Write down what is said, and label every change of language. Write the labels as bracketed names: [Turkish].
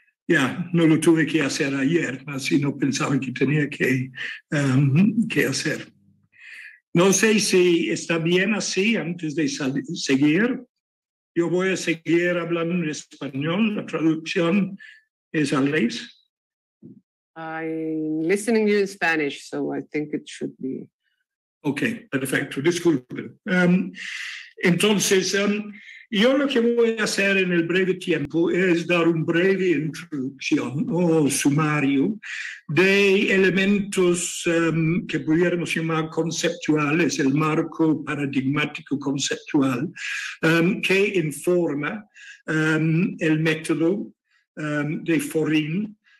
[Spanish] Ya, no lo tuve que hacer ayer, así no pensaba que tenía que hacer. No sé si está bien así antes de seguir. Yo voy a seguir hablando en español. La traducción es al revés. [English] I'm listening to you in Spanish, so I think it should be. [Spanish] Ok, perfecto. Disculpen. Entonces, yo lo que voy a hacer en el breve tiempo es dar una breve introducción o sumario de elementos que pudiéramos llamar conceptuales, el marco paradigmático conceptual que informa el método de FORIN.